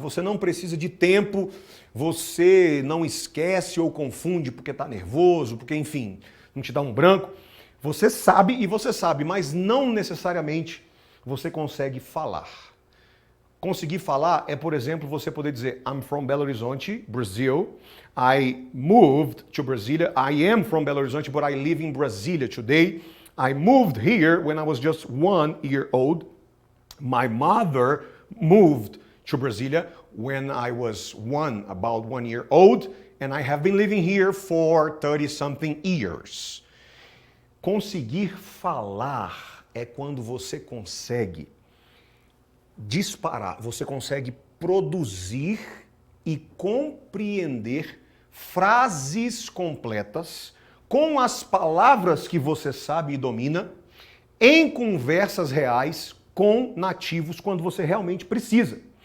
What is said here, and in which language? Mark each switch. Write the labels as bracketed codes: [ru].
[pt] Você não precisa de tempo, você não esquece ou confunde porque está nervoso, porque, enfim, não te dá um branco. Você sabe e você sabe, mas não necessariamente você consegue falar. Conseguir falar é, por exemplo, você poder dizer [en] I'm from Belo Horizonte, Brazil. I moved to Brasília. I am from Belo Horizonte, but I live in Brasília today. I moved here when I was just 1 year old. My mother moved to Brasília when I was about 1 year old, and I have been living here for 30-something years. [pt] Conseguir falar é quando você consegue disparar, você consegue produzir e compreender frases completas com as palavras que você sabe e domina em conversas reais com nativos quando você realmente precisa.